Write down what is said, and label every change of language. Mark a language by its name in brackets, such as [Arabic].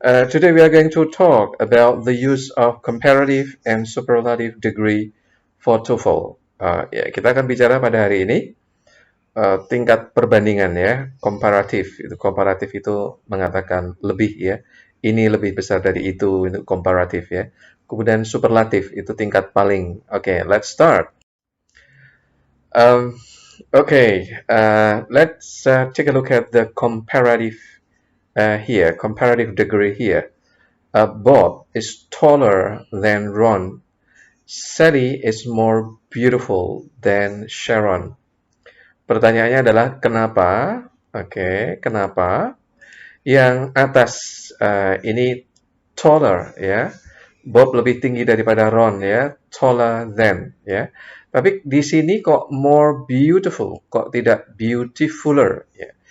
[English] Today we are going to talk about the use of comparative and superlative degree for TOEFL. [Indonesian] Ya, kita akan bicara pada hari ini tingkat perbandingan ya, komparatif. Komparatif itu mengatakan lebih ya. Ini lebih besar dari itu komparatif ya. Kemudian superlatif itu tingkat paling. Oke, [English] let's start. Um, okay, let's take a look at the comparative here, comparative degree here. Bob is taller than Ron. Sally is more beautiful than Sharon. [Indonesian] Pertanyaannya adalah kenapa? Oke, kenapa yang atas ini taller ya? Bob lebih tinggi daripada Ron ya, taller than ya. Tapi di sini kok more beautiful, kok tidak beautifuler ya.